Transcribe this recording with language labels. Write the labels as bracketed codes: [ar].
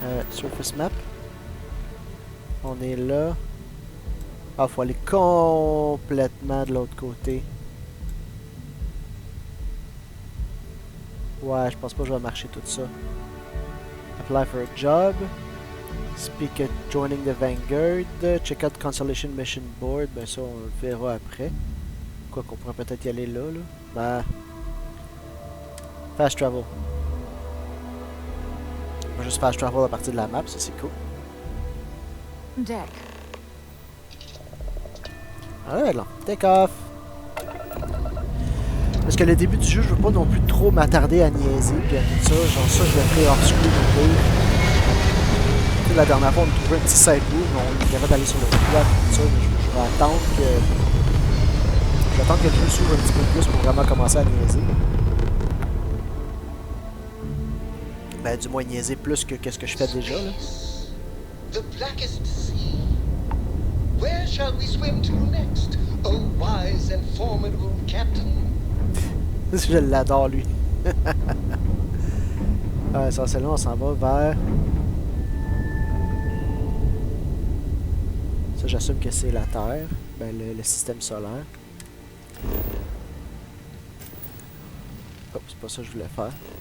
[en] Surface map. [fr] On est là. Ah, faut aller complètement de l'autre côté. Ouais, je pense pas que je vais marcher tout ça. [en] Apply for a job. Speak at joining the Vanguard. Check out Constellation Mission Board. [fr] Ben ça, on le verra après. Quoi qu'on pourrait peut-être y aller là. Ben... Fast travel. On va juste fast travel à partir de la map, ça c'est cool. [en] Deck. Alright, là. Take off. [fr] Parce que le début du jeu, je veux pas non plus trop m'attarder à niaiser puis à tout ça. Genre ça, je le ferai hors screen un peu. Tu sais, la dernière fois, on a trouvé un petit side room, on est capable d'aller sur le toit et tout ça, mais je vais attendre que... Je vais attendre que le jeu s'ouvre un petit peu plus pour vraiment commencer à niaiser. Ben, du moins niaiser plus que qu'est-ce que je fais déjà, là. [en] The blackest sea. Where shall we swim to next, oh wise and formidable captain? [fr] Je l'adore, lui. Essentiellement, on s'en va vers... Ça, j'assume que c'est la Terre. Ben, le système solaire. Oh, c'est pas ça que je voulais faire.